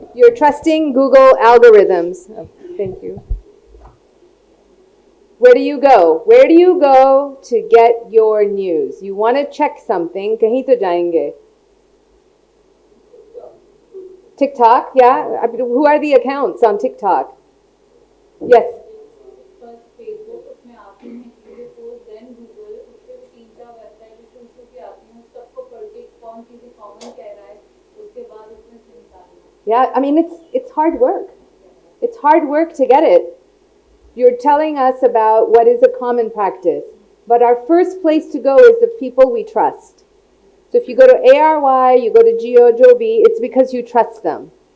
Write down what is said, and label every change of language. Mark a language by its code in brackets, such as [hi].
[en] You're trusting Google algorithms. Oh, thank you. Where do you go? Where do you go to get your news? You want to check something. [hi] Kahin to jayenge. [en] TikTok, yeah? Who are the accounts on TikTok? Yes. [hi] First Facebook उसमें आती हैं चीज़ें post then Google उसके भी 3-4 website शुरू शुरू की आती हैं सबको पढ़ के कौन चीज़ें कॉमन कह रहा है उसके बाद उसमें से निकालना. [en] Yeah, I mean, it's hard work. It's hard work to get it. You're telling us about what is a common practice. But our first place to go is the people we trust. So if you go to ARY, you go to Joby, it's because you trust them.